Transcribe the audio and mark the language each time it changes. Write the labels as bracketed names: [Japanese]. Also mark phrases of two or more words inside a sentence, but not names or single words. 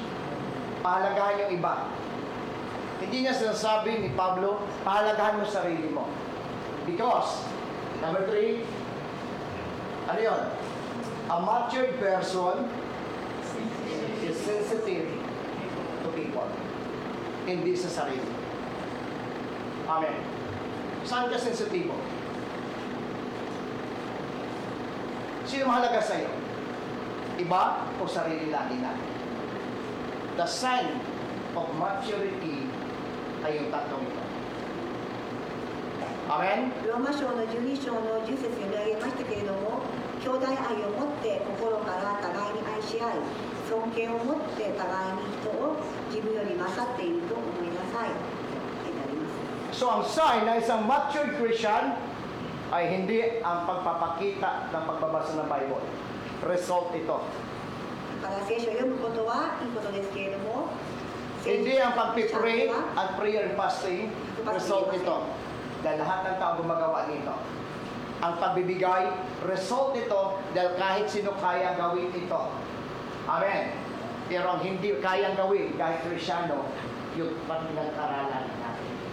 [Filipino] Pahalagahan yung iba. Hindi niya sinasabi ni Pablo, pahalagahan mo sarili mo. Because, number 3, ano yun? [English] A matured person is sensitive to people. [Filipino] Hindi sa sarili. Amen. Saan ka sensitibo? Sino mahalaga sa iyo? Iba o sarili lagi natin? [English] The sign of maturity [Filipino] ay yung tatlong ito. Amen? [Japanese] ローマ書の12章の10節に読み上げましたけれども、兄弟愛を持って心から互いに愛し合い、尊敬を持って互いに人を自分より勝っていると思いなさい。 [Filipino] So, ang sign na isang [English] matured Christian [Filipino] ay hindi ang pagpapakita ng pagbabasa ng Bible. Result ito. [Japanese] だから聖書を読むことはいいことですけれども、 [Filipino] Hindi ang pagpipray at [English] prayer and fasting. [Filipino] Result ito. Dahil lahat ng tao gumagawa nito. Ang pagbibigay, result ito dahil kahit sino kaya gawin ito. Amen. Pero ang hindi kayang gawin kahit Krisyano, yung pinag-aralan natin.